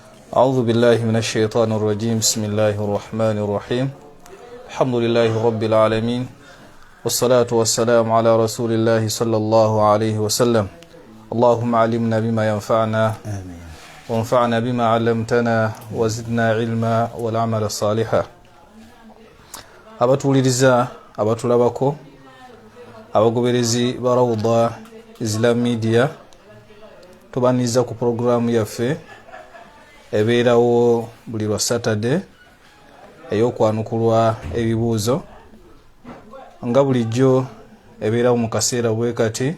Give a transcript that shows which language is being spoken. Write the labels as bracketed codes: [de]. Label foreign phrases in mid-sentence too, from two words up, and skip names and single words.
[ar] أعوذ بالله من الشيطان الرجيم بسم الله الرحمن الرحيم الحمد لله رب العالمين والصلاة والسلام على رسول الله صلى الله عليه وسلم اللهم علمنا بما ينفعنا آمين وانفعنا بما علمتنا وزدنا علما والعمل الصالحا [lg] abatuliriza abatulabako abagoberezi ba Rawda Islam Media tubaniza ku programu yaffe ebeerawo buli lwa Saturday ey'okwanukulwa ebibuuzo nga bulijjo ebeerawo mu kaseera bwe kati